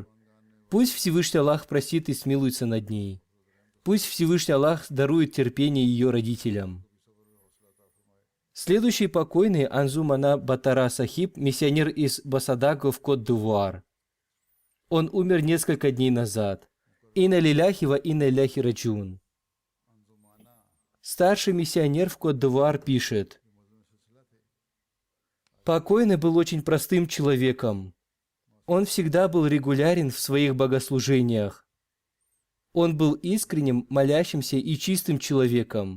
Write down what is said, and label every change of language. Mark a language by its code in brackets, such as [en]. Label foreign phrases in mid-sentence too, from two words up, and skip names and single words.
[ru] Пусть Всевышний Аллах простит и смилуется над ней. Пусть Всевышний Аллах дарует терпение ее родителям. Следующий покойный Анзумана Батара Сахиб, миссионер из Басадаго в Кот-д'Ивуар. Он умер несколько дней назад. [ar] إنا لله وإنا إليه راجعون. [ru] Старший миссионер в Кот-д'Ивуар пишет: покойный был очень простым человеком. Он всегда был регулярен в своих богослужениях. Он был искренним, молящимся и чистым человеком.